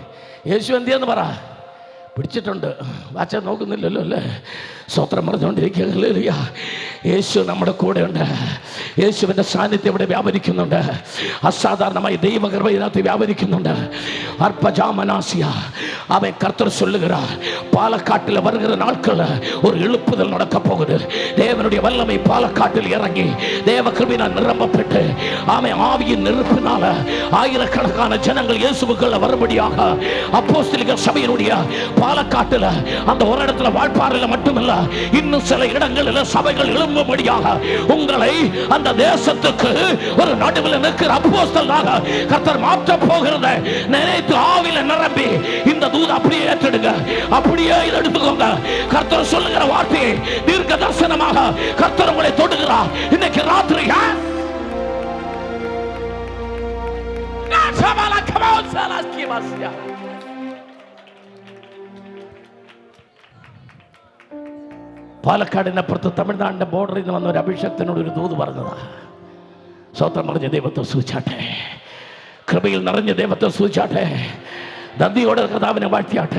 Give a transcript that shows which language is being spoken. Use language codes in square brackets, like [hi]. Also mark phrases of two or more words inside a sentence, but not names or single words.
[ml] യേശു എന്തിയാന്ന് പറ. പിടിച്ചിട്ടുണ്ട്. വാച്ച നോക്കുന്നില്ലല്ലോ അല്ലേ? സ്വത്രം പറഞ്ഞുകൊണ്ടിരിക്കുക. യേശു നമ്മുടെ കൂടെയുണ്ട്. യേശുവിൻ്റെ സാന്നിധ്യം ഇവിടെ വ്യാപരിക്കുന്നുണ്ട്. അസാധാരണമായി ദൈവകൃപ ഇതിനകത്ത് വ്യാപരിക്കുന്നുണ്ട്. അർപ്പജാമനാസിയ അവൻ കർത്തർ [ta] சொல்லுகிறார், பாலக்காட்டில் வருகிற நாட்கள் ஒரு எழுப்புதல் நடக்க போகுது. தேவனுடைய வல்லமை பாலக்காட்டில் இறங்கி தேவ கிருபையினால் நிரம்பப்பட்டு அவன் ஆவியின் நெருப்பினால ஆயிரக்கணக்கான ஜனங்கள் இயேசுவுக்குள்ள வரும்படியாக அப்போஸ்தலிக சபையினுடைய பாலக்காட்டில் அந்த ஒரு இடத்துல வாழ்ப்பாறையில் மட்டுமல்ல இன்னும் சில இடங்களில் சபைகள் எழும்பும்படியாக உங்களை அந்த தேசத்துக்கு ஒரு நடுவில் நிற்கிற அப்போஸ்தலனாக கர்த்தர் மாற்ற போகிறதை நினைத்து ஆவியில நிரம்பி இந்த தூது அப்படியே ஏற்றெடுங்க. அப்படியே இதை எடுத்துக்கோங்க. கர்த்தர் சொல்லுகிற வார்த்தையை தீர்க்க தரிசனமாக கர்த்தர் உங்களை தொடுகிறார் இன்னைக்கு ராத்திரி. [ml] പാലക്കാടിനപ്പുറത്ത് തമിഴ്നാടിന്റെ ബോർഡറിൽ നിന്ന് വന്ന ഒരു അഭിഷേകത്തിനോട് ഒരു ദൂത് പറഞ്ഞതാ. സ്വത്രം പറഞ്ഞ ദൈവത്തെ സൂചിച്ചാട്ടെ, കൃപയിൽ നിറഞ്ഞ ദൈവത്തെ സൂചിച്ചാട്ടെ, നന്ദിയോടെ കർത്താവിനെ വാഴ്ത്തിയാട്ടെ.